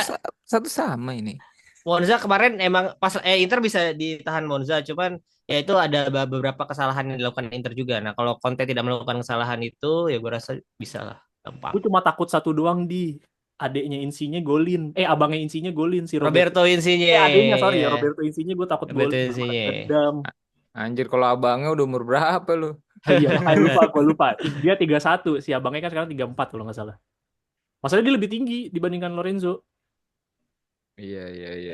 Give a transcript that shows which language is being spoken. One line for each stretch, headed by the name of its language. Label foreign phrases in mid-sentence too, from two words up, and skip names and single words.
Indonesian: satu sama ini. Monza kemarin emang pas Inter bisa ditahan Monza, cuman ya itu ada beberapa kesalahan yang dilakukan Inter juga. Nah, kalau Conte tidak melakukan kesalahan itu, ya gue rasa bisa lah, gampang. Gue cuma takut satu doang di adiknya Insigne golin. Abangnya Insigne golin si Roberto. Roberto Adiknya, Insigne, sorry ya, ya. Roberto Insigne gue takut Roberto golin sama Insigne. dendam. Anjir, kalau abangnya udah umur berapa lu? Iya, makanya gue lupa. Dia 31, si abangnya kan sekarang 34 kalau nggak salah. Masalahnya dia lebih tinggi dibandingkan Lorenzo. Iya, iya, iya.